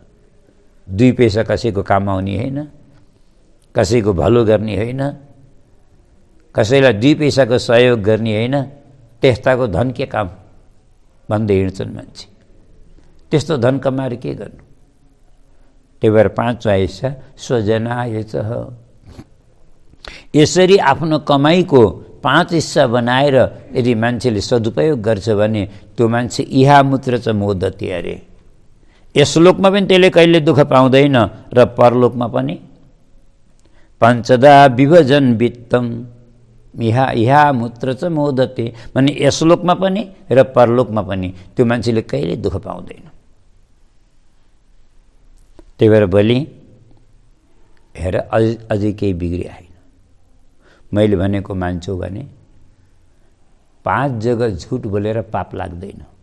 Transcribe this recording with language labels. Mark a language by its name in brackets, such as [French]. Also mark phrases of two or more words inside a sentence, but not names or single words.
[Nepali] 2 पैसा कसैको काम आउने होइन, कसैको भलो गर्ने होइन, कसैलाई 2 पैसाको सहयोग गर्ने होइन, त्यस्ताको धन के काम भन्दै हिँड्छन् मान्छे। त्यस्तो धन कमाएर के गर्नु? त्यही भएर 5वाँ हिस्सा [Sanskrit] स्वजनाय च। [Nepali] यसरी आफ्नो कमाईको 5 हिस्सा बनाएर यदि मान्छेले सदुपयोग गर्छ भने त्यो मान्छे [Sanskrit] इहामुत्र च मोदते [Nepali] अरे। यस लोकमा पनि त्यसले कहिले दुःख पाउँदैन र परलोकमा पनि। [Sanskrit] पञ्चदा विभजन वित्तम इहामुत्र च मोदते, [Nepali] भने यस लोकमा पनि र परलोकमा पनि त्यो मान्छेले कहिले दुःख पाउँदैन। त्यही भएर भोलि हेर अझै केही बिग्रिया होइन। मैले भनेको मान्छौ भने 5 जग्गा झुट बोलेर पाप लाग्दैन।